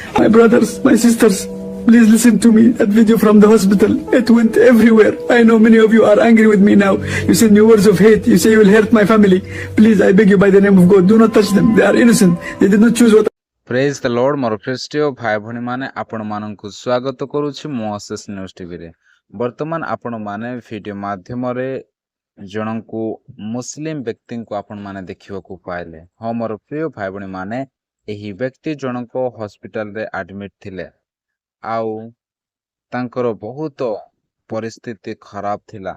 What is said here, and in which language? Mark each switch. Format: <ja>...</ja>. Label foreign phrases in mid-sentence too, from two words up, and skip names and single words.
<en>brothers, my sisters, please listen to me. That video from the hospital, it went everywhere. I know many of you are angry with me now. You send me words of hate. You say you will hurt my family. Please, I beg you by the name of God, do not touch them. They are innocent. They did not choose what. Praise the Lord.</en> <or>ମୋର ଖ୍ରୀଷ୍ଟୀୟ ଭାଇ ଭଉଣୀମାନେ ଆପଣମାନଙ୍କୁ ସ୍ୱାଗତ କରୁଛି ମୋ ଅଶେଷ ନ୍ୟୁଜ୍ ଟିଭିରେ। ବର୍ତ୍ତମାନ ଆପଣମାନେ ଭିଡ଼ିଓ ମାଧ୍ୟମରେ ଜଣଙ୍କୁ ମୁସଲିମ ବ୍ୟକ୍ତିଙ୍କୁ ଆପଣମାନେ ଦେଖିବାକୁ ପାଇଲେ। ହଁ ମୋର ପ୍ରିୟ ଭାଇ ଭଉଣୀମାନେ, ଏହି ବ୍ୟକ୍ତି ଜଣଙ୍କ ହସ୍ପିଟାଲରେ ଆଡମିଟ୍ ଥିଲେ ଆଉ ତାଙ୍କର ବହୁତ ପରିସ୍ଥିତି ଖରାପ ଥିଲା।</or>